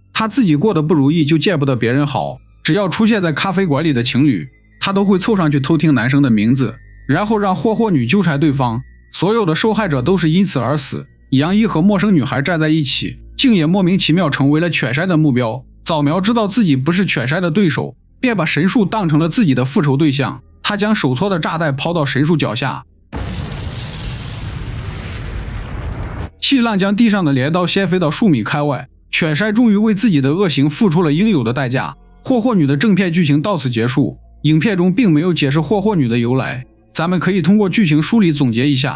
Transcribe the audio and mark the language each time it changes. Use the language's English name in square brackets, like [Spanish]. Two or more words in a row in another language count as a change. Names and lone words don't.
[Chinese] 他自己過得不如意就見不得別人好，只要出現在咖啡館裡的情侶，他都會湊上去偷聽男生的名字，然後讓霍霍女糾纏對方。所有的受害者都是因此而死。楊一和陌生女孩站在一起，竟也莫名其妙成為了犬山的目標。早苗知道自己不是犬山的对手，便把神樹當成了自己的复仇对象。他將手搓的炸彈拋到神樹腳下，氣浪將地上的镰刀掀飛到數米開外。犬山終於為自己的惡行付出了應有的代價。霍霍女的正片劇情到此結束。影片中並沒有解釋霍霍女的由來，咱們可以通過劇情梳理總結一下。